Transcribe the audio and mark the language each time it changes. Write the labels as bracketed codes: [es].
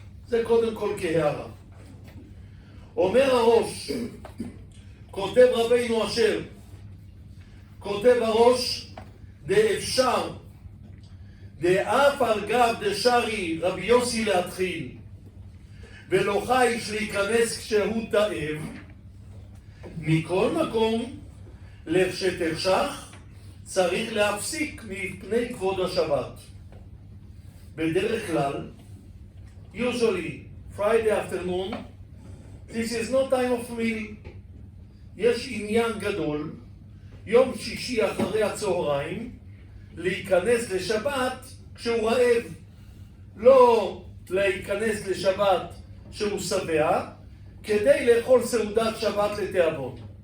[he] זה קודם כל כהערה. אומר הראש, כותב רבינו אשר, כותב הראש, דאפשר, דאף על גב דשרי רבי יוסי להתחיל, ולא חייש להיכנס כשהוא תאב, מכל מקום, לכשתחשך, צריך להפסיק מפני כבוד השבת. בדרך כלל, [en] usually Friday afternoon, this is no time of meal. [he] יש עניין גדול, יום שישי אחרי הצהריים, להיכנס לשבת כשהוא רעב. לא להיכנס לשבת שהוא שבע, כדי לאכול סעודת שבת לתיאבון.